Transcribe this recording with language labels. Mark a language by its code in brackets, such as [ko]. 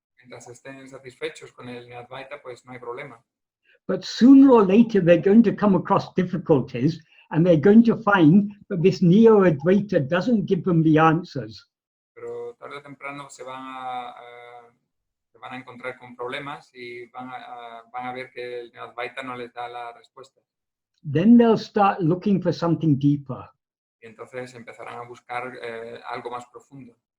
[es] Mientras estén satisfechos con el Neo-Advaita, pues no hay problema. [en] But sooner or later, they're going to come across difficulties and they're going to find that this Neo-Advaita doesn't give them the answers. [es] Pero tarde o temprano se van a encontrar con problemas y van a ver que el Neo-Advaita no les da la respuesta. [en] Then they'll start looking for something deeper. [es] Y entonces empezarán a buscar algo más profundo.